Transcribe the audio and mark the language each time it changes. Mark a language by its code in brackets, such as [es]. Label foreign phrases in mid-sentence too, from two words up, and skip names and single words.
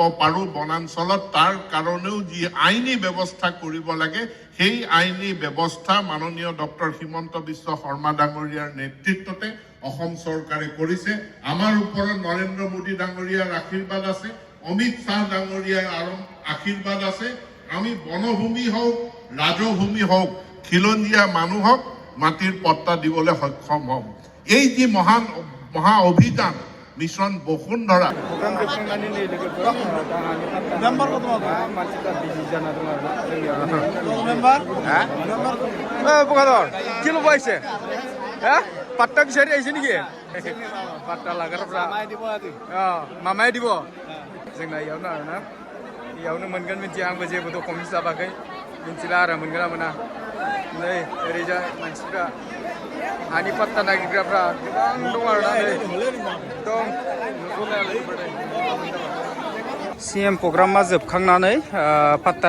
[as] পাৰোঁ বনাঞ্চলত তাৰ কাৰণেও যি আইনী ব্যৱস্থা কৰিব লাগে সেই আইনী ব্যৱস্থা মাননীয় ডক্টৰ হিমন্ত বিশ্ব শৰ্মা ডাঙৰীয়াৰ নেতৃত্বতে অসম চৰকাৰে কৰিছে আমাৰ ওপৰত নৰেন্দ্ৰ মোদী ডাঙৰীয়াৰ আশীৰ্বাদ আছে অমিত শাহ ডাঙৰীয়াৰ আশীৰ্বাদ আছে আমি বনভূমি হওক ৰাজভূমি হওক খিলঞ্জীয়া মানুহক মাটিৰ পট্টা দিবলৈ সক্ষম হ'ম এই যে মহা অভিযান মিশন বসুন্ধরা পাট্টা বিচাৰি আহিছে নেকি [brx] পাট্টা লাগাৰफ्रा मामाया দিব जोंना इयावनो आरोना इयावनो मोनगोन मिथिया आंबो जेबो डकुमेन्ट्स जाबाखै मिथिला आरो मोनगोन ना मोना नै ओरैजाय मानसिफ्रा हानि पाट्टा नागिरग्राफ्रा गोबां दं आरोना नै दं CM प्रग्रामा जोबखांनानै पाट्टा